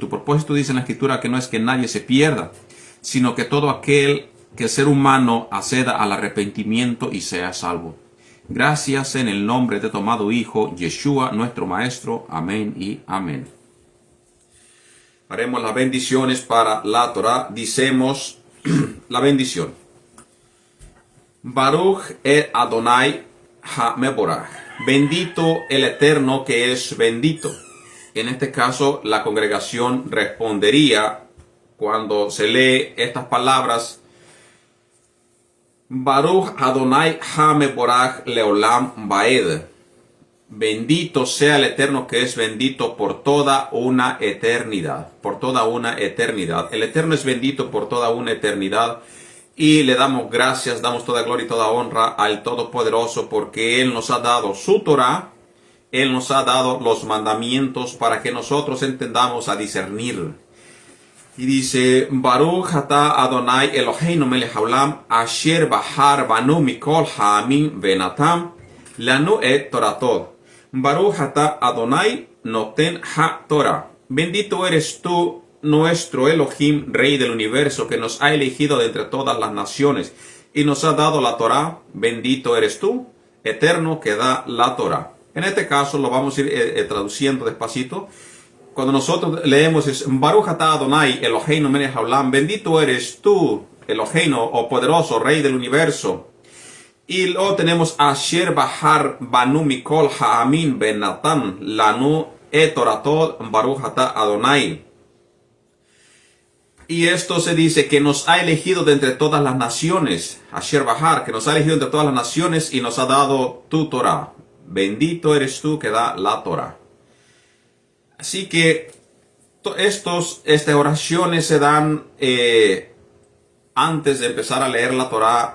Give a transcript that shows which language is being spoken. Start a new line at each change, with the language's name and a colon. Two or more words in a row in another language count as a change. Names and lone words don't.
Spanish: Tu propósito dice en la escritura que no es que nadie se pierda, sino que todo aquel que el ser humano acceda al arrepentimiento y sea salvo. Gracias en el nombre de tu amado Hijo, Yeshua, nuestro Maestro. Amén y amén. Haremos las bendiciones para la Torah. Dicemos la bendición.
Hebrew: ברוך את אדוני המבורך.
Spanish: Bendito el Eterno que es bendito. En este caso, la congregación respondería cuando se lee estas palabras:
Hebrew: ברוך אדוני המבורך לעולם ועד.
Spanish: Bendito sea el Eterno que es bendito por toda una eternidad. Por toda una eternidad. El Eterno es bendito por toda una eternidad. Y le damos gracias, damos toda gloria y toda honra al Todopoderoso porque Él nos ha dado su Torah. Él nos ha dado los mandamientos para que nosotros entendamos a discernir. Y dice,
Hebrew: ברוך אתה אדוני אלוהינו מלך העולם אשר בחר בנו מכל העמים ונתן לנו את תורתו. ברוך אתה אדוני נותן התורה.
Spanish: Bendito eres tú, nuestro Elohim, Rey del universo, que nos ha elegido de entre todas las naciones y nos ha dado la Torah. Bendito eres tú, Eterno, que da la Torah. En este caso lo vamos a ir traduciendo despacito.
Hebrew: Cuando nosotros leemos es ברוך אתה אדוני אלוהינו מלך העולם.
Spanish: Bendito eres tú, Eloheinu, o poderoso Rey del universo.
Hebrew: Y luego tenemos אשר בחר בנו מכל העמים ונתן לנו את תורתו ברוך אתה אדוני.
Spanish: Y esto se dice que nos ha elegido de entre todas las naciones.
Hebrew: אשר בחר,
Spanish: que nos ha elegido entre todas las naciones y nos ha dado tu Torah. Bendito eres tú que da la Torah. Así que estas oraciones se dan antes de empezar a leer la Torah.